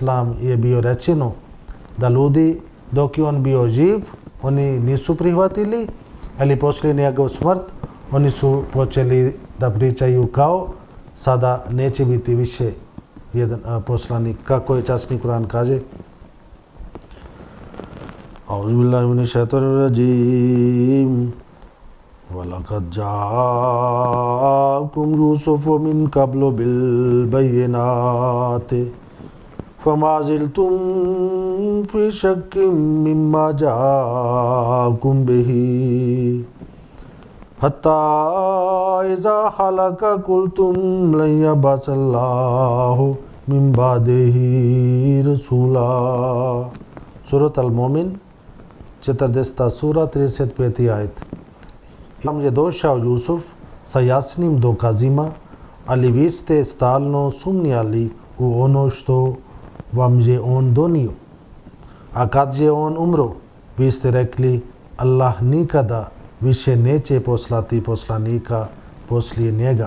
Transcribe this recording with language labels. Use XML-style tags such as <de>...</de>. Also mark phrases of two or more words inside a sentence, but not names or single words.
<bs>je bio rečeno da ljudi dok je on bio živ, oni nisu prihvatili, ali poslije njegov smrt, oni su počeli da pričaju kao sada neće biti više jedan poslanik. Kako je časni Kur'an kaže?</bs> <ar>أعوذ بالله من الشيطان الرجيم. وَلَقَدْ جَاءَكُمْ يُوسُفُ مِنْ قَبْلُ بِالْبَيِّنَاتِ فَمَا زِلْتُمْ فِي شَكٍّ مِّمَّا جَاءَكُمْ بِهِ حَتَّى إِذَا هَلَكَ قُلْتُمْ لَنْ يَبْعَثَ اللَّهُ مِنْ بَعْدِهِ رَسُولًا.</ar> <bs>Surat Al-Mu'min, 40. sura, 35. ajet. Vam je došao Jusuf sa jasnim dokazima, ali vi ste stalno sumnjali u ono što vam je on donio. A kad je on umro, vi ste rekli Allah nikada više neće poslati poslanika poslije njega.</bs>